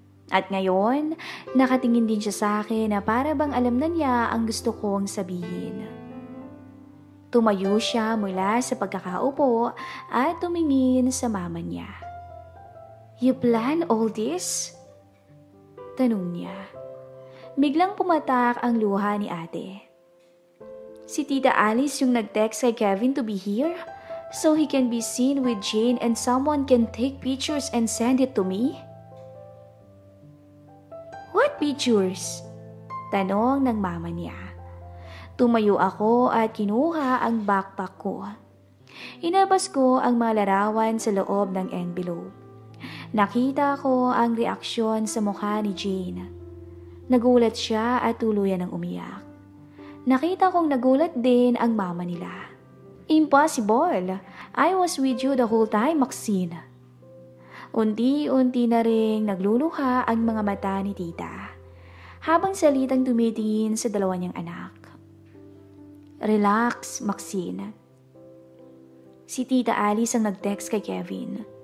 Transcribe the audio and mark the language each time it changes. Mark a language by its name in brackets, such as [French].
[Filipino] At ngayon, nakatingin din siya sa akin na para bang alam na niya ang gusto kong sabihin. Tumayo siya mula sa pagkakaupo at tumingin sa mama niya. [English] You plan all this? [Filipino] Tanong niya. Biglang pumatak ang luha ni ate. Si Tita Alice yung nag-text kay Kevin [English] to be here so he can be seen with Jane and someone can take pictures and send it to me? What pictures? [Filipino] Tanong ng mama niya. Tumayo ako at kinuha ang backpack ko. Inabas ko ang mga larawan sa loob ng envelope. Nakita ko ang reaksyon sa mukha ni Jane. Nagulat siya at tuluyan ng umiyak. Nakita kong nagulat din ang mama nila. [English] Impossible! I was with you the whole time, Maxine. [Filipino] Unti-unti na ring nagluluha ang mga mata ni tita, habang salitang tumitingin sa dalawa niyang anak. Relax, Maxine. Si Tita Alice ang nag-text kay Kevin.